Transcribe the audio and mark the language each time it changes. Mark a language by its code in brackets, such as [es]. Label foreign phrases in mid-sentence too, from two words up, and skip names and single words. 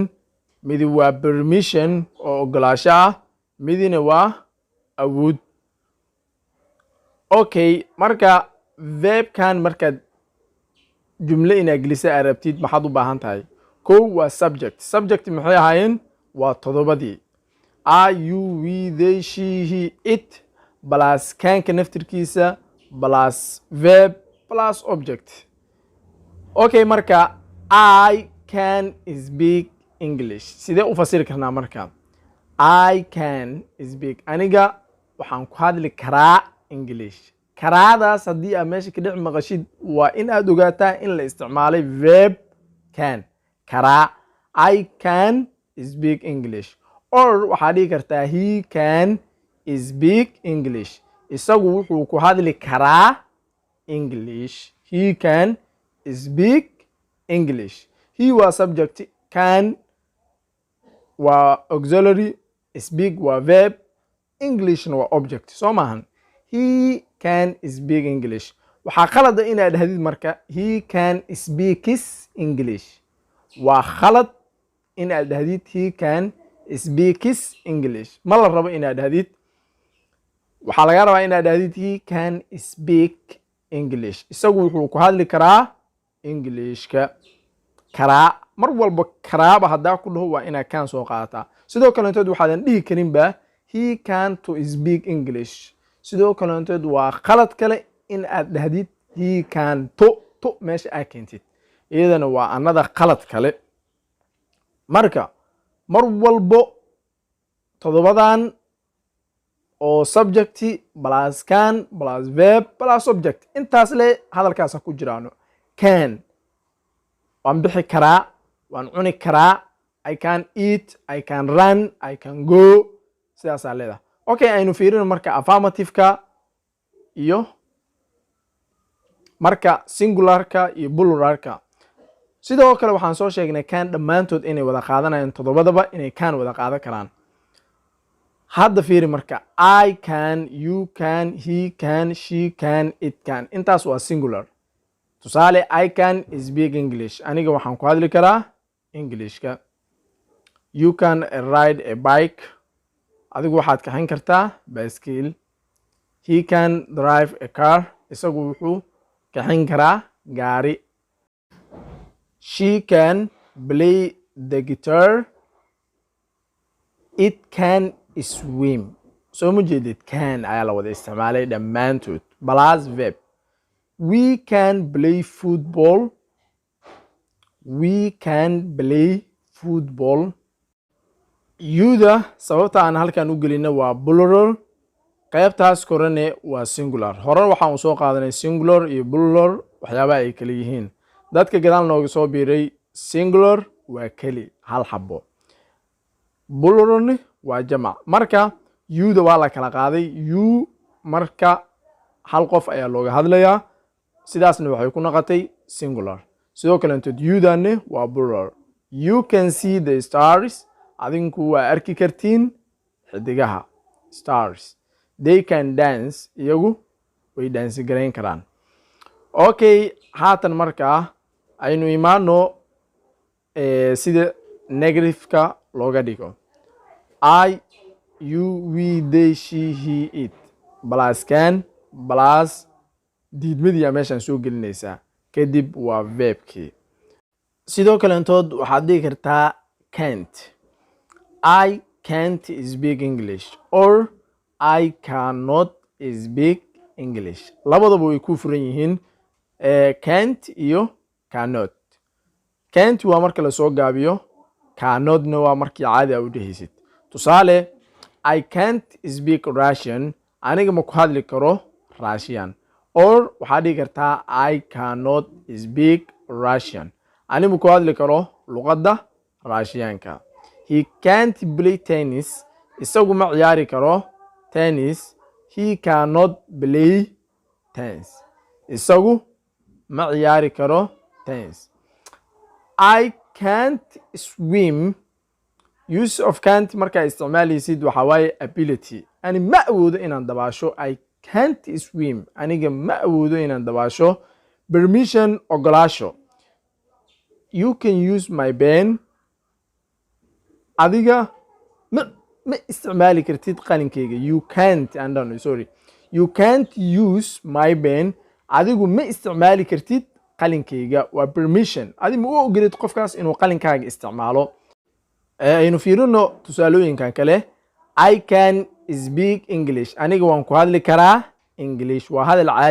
[so] midi waa permission oo ogolaansho ah, midina waa awood. okay, marka [en] verb can [so] markaad jumle inaad gelisa aad rabtid maxaad u baahan tahay? kow waa subject maxay ahaayeen? waa todobadii [en] I, you, we, they, she, he, it plus canka [so] naftirkiisa plus verb plus object. okay, marka [en] I can speak English [so] sidee u fasiri karnaa? [en] marka I can speak, [so] aniga waxaan ku hadli karaa English. karaadaas haddii aad meesha ka dhex maqashid waa in aad ogaataa in la isticmaalay verb can. [en] karaa, I can speak English. or [so] waxaad dhihi kartaa [en] he can speak English. [so] isagu wuxuu ku hadli karaa English. [en] he can speak English. [so] he waa subject, can waa auxiliary, speak waa verb, Englishna waa object. soo maahan? [en] he can speak English. [so] waxaa khalada inaad dhahdid marka [en] he can speaks English. [so] waa khalad inaad dhahdid [en] he can speaks English. [so] ma la rabo inaad dhahdid. waxaa laga rabaa inaad dhahdid [en] he can speak English. [so] isagu wuxuu ku hadli karaa Englishka. karaa, mar walba karaaba haddaa ku dhaho waa inaad can soo qaadataa. sidoo kalentood waxaadan dhihi karinba [en] he can to speak English. [so] sidoo kalentood waa khalad kale in aad dhahdid [en] he can to [so] meesha aad keentid, iyadana waa anada khalad kale. marka mar walbo todobadan oo subject plus can plus verb plus object intaas le hadalkaasa ku jiraano. can waan bixi karaa, waan cuni karaa, [en] I can eat, I can run, I can go, [so] sidaasaa leedahay. okay, aynu fiirino marka affirmative-ka iyo marka singularka iyo pluralka. sidoo kale waxaan soo sheegnay can dhammaantood inay wada qaadanayaan, todobadaba inay can wada qaadan karaan. [en] hadda fiiri marka I can, you can, he can, she can, it can. [so] intaas waa singular. tusaale [en] I can speak English, [so] aniga waxaan ku hadli karaa Englishka. [en] you can ride a bike, [so] adigu waxaad kaxin kartaa baaskiil. [en] he can drive a car, [so] isagu wuxuu kaxin karaa gaari. [en] she can play the guitar, it can swim. [so] soo ma jeedid? can ayaa la wada isticmaalay dhammaantood plus verb. [en] we can play football, we can play football. [so] yuda sababta aan halkan u gelina waa plural, qaybtaas korane waa singular. hore waxaan u soo qaadanay singular iyo plural waxyaabaha ay kala yihiin. dadka gadaal nooga soo biiray singular waa keli hal xabo, pluralni waa jamac. marka yuda waa la kala qaaday. you marka hal qof ayaa looga hadlayaa, sidaasna waxay ku noqotay singular. sidoo kalentood yudanne waa plural. [en] you can see the stars, [so] adinku waa arki kartiin xidigaha stars. [en] they can dance, [so] iyagu way dance garayn karaan. okay, haatan markaa aynu imaano sida negative-ka looga dhigo. [en] I, you, we, they, she, he, it plus can plus [so] diidmadiyaa meeshaan soo gelinaysaa, kadib waa verbkii. sidoo kalentood waxaad dhihi kartaa can't. [en] I can't speak English or I cannot speak English. [so] labadaba way ku furan yihiin, [en] can't iyo cannot. [so] can't waa marka lasoo gaabiyo, cannotna waa markii caadi a u dhehaysid. [en] tusaale I can't speak Russian, [so] aniga ma ku hadli karo Russian. [en] or [so] waxaad dhihi kartaa [en] I cannot speak Russian, [so] aniga ma ku hadli karo luqadda Russianka. [en] he can't play tennis, [so] isagu ma ciyaari karo tennis. [en] he cannot play tennis, [so] isagu ma ciyaari karo tennis. [en] I can't swim, use of can't [so] markaa isticmaalaysid waxaa waaye [en] ability [so] ani ma awoodo inaan dabaasho [en] I can't swim [so] aniga ma awoodo inaan dabaasho [en] permission ogolaasho you can use my pen [so] adiga ma isticmaali kartid qalinkayga [en] you can't you can't use my pen [so] adigu ma isticmaali kartid qalinkayga waa permission adi ma u ogolid qofkaas inuu qalinkaaga isticmaalo aynu fiirino tusaalooyinkan kale [en] I can speak English [so] aniga waan ku hadli karaa English waa hadal caadi